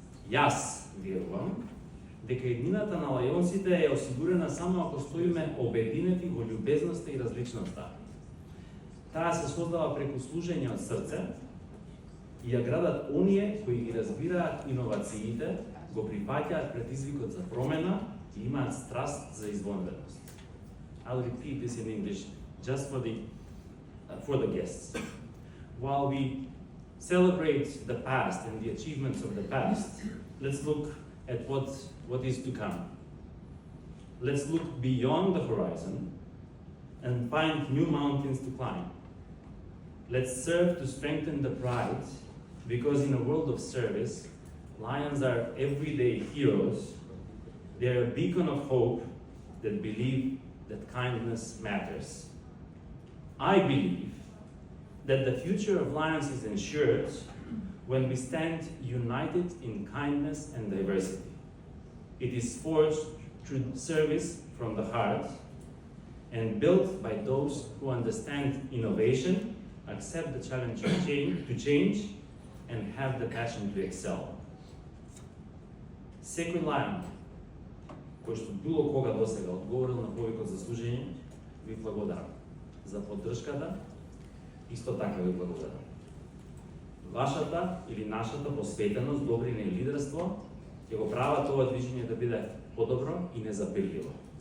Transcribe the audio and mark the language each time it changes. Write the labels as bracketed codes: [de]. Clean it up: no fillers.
[mk] Јас верувам дека еднината на лајонсите е осигурена само ако стоиме обединети во љубезноста и различноста. Таа се создава преку служење од срце и ја градат оние кои ги разбираат иновациите, го прифаќаат предизвикот за промена и имаат страст за извонредност. [en] I'll repeat this in English just for the guests. While we celebrate the past and the achievements of the past, let's look at what is to come. Let's look beyond the horizon and find new mountains to climb. Let's serve to strengthen the pride, because in a world of service, lions are everyday heroes. They are a beacon of hope that believe that kindness matters. I believe that the future of lions is ensured when we stand united in kindness and diversity. It is forged through service from the heart and built by those who understand innovation, accept the challenge to change, and have the passion to excel. [mk] Секој лајон кој што било кога досега одговорил на повикот за служење, ви благодарам. за поддршката. Исто така ви благодарам. Вашата или нашата посветеност, добрина и лидерство ќе го прават ова движење да биде подобро и незапирливо.